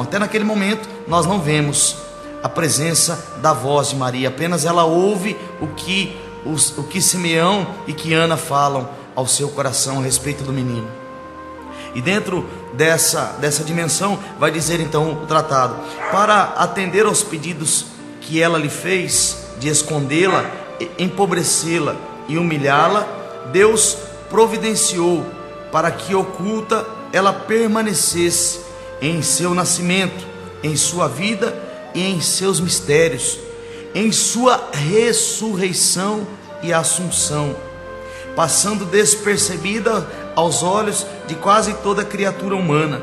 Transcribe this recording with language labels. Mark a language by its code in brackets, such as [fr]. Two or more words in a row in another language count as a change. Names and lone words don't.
[pt] Até naquele momento nós não vemos a presença da voz de Maria, apenas ela ouve o que Simeão e que Ana falam ao seu coração a respeito do menino. E dentro dessa dimensão vai dizer então o tratado: para atender aos pedidos que ela lhe fez de escondê-la, empobrecê-la e humilhá-la, Deus providenciou para que oculta ela permanecesse em seu nascimento, em sua vida e em seus mistérios, em sua ressurreição e assunção, passando despercebida aos olhos de quase toda criatura humana.